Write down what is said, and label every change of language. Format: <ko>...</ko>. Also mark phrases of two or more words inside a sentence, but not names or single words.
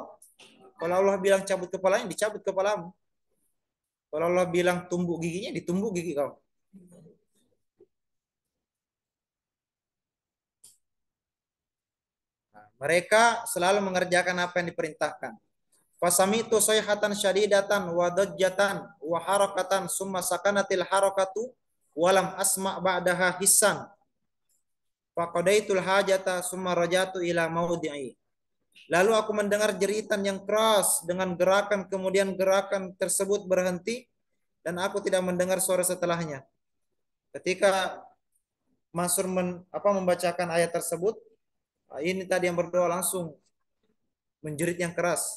<id>Kalau Allah bilang cabut kepalanya, dicabut kepalamu. Kalau Allah bilang tumbuk giginya, ditumbuk gigi kau. Nah, mereka selalu mengerjakan apa yang diperintahkan.</id> <ar>فسمعت صيحة شديدة ورجة وحركة ثم سكنت الحركة ولم أسمع بعدها حسا. فقضيت الحاجة ثم رجعت إلى موضعي.</ar> <id>Lalu aku mendengar jeritan yang keras dengan gerakan, kemudian gerakan tersebut berhenti dan aku tidak mendengar suara setelahnya. Ketika Mansur membacakan ayat tersebut, ini tadi yang berdoa langsung menjerit yang keras.</id>